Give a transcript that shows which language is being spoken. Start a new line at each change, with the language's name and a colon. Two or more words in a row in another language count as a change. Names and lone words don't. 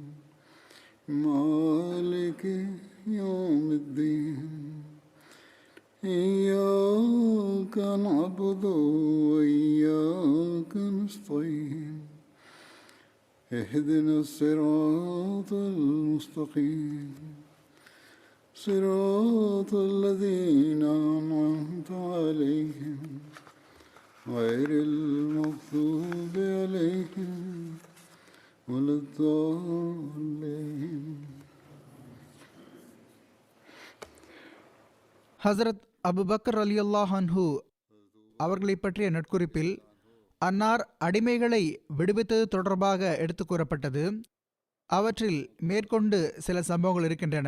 Arabic: مالك يوم الدين إياك نعبد وإياك نستعين اهدنا الصراط المستقيم صراط الذين أنعمت عليهم غير المغضوب عليهم ولا الضالين.
Tamil: ஹசரத் அபுபக்கர்
Arabic: رضي الله عنه
Tamil: அவர்களை பற்றிய நட்குறிப்பில் அன்னார் அடிமைகளை விடுவித்தது தொடர்பாக எடுத்து கூறப்பட்டது. அவற்றில் மேற்கொண்டு சில சம்பவங்கள் இருக்கின்றன.